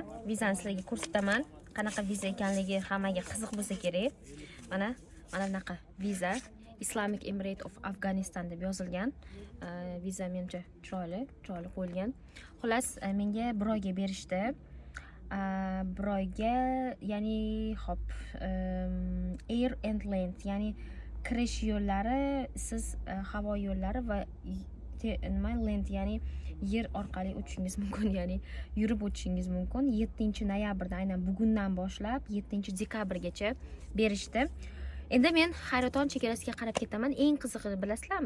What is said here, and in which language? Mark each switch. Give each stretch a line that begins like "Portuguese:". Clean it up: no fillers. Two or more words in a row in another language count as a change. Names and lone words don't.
Uzbek: Vizani sizlarga ko'rsataman. Qanaqa viza ekanligi hammaga qiziq bo'lsa kerak. Mana bunaqa viza. Islamic Emirate of Afghanistan deb yozilgan. Viza menimcha chiroyli qo'yilgan. Xullas, menga 1 oyga berishdi. 1 oyga, ya'ni hop,
English: air and land,
Uzbek: ya'ni kirish yo'llari, siz havo yo'llari va land, ya'ni yer orqali o'tishingiz mumkin, ya'ni yurib o'tishingiz mumkin. 7-noyabrda, aynan bugundan boshlab 7-dekabrgacha berishdi. Endi men Hayraton chegarasiga qarab ketaman. Eng qizig'i bilasizlarmi?